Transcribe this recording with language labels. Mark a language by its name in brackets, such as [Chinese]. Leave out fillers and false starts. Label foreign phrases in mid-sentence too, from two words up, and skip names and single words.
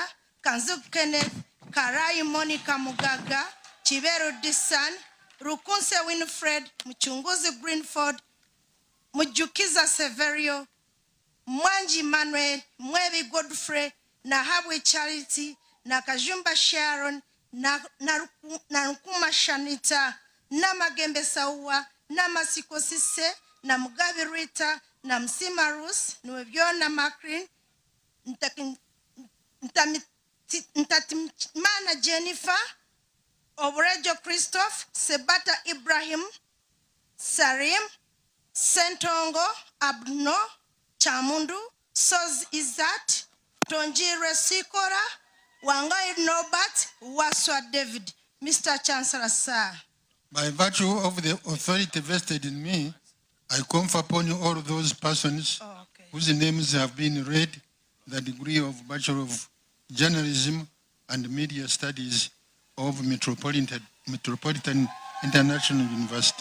[Ganda] Kanzub Kenneth, Karai Monica Mugaga, Chiveru Disan, Rukunse Winfred, Mchunguzi Greenford, Mujukiza Severio, Mwanji Manuel, Mwebi Godfrey, na Habwe Charity, na Kajumba Sharon, na Nkuma Shanita, na Magembe Saua, na Masiko Sise, na Mugabe Rita, na Msima Rus, Nwebiona Makrin, Ntatimana Jennifer, Obrejo Christophe, Sebata Ibrahim, Sarim, Sentongo, Abno, Chamundu, Soz Izat, Tonjire Sikora, Wangai Nobat, Waswa David. [English] Mr. Chancellor, sir. By virtue of the authority vested in me, I confer upon you all those persons whose names have been read the degree of Bachelor of Journalism and Media Studies of Metropolitan International University.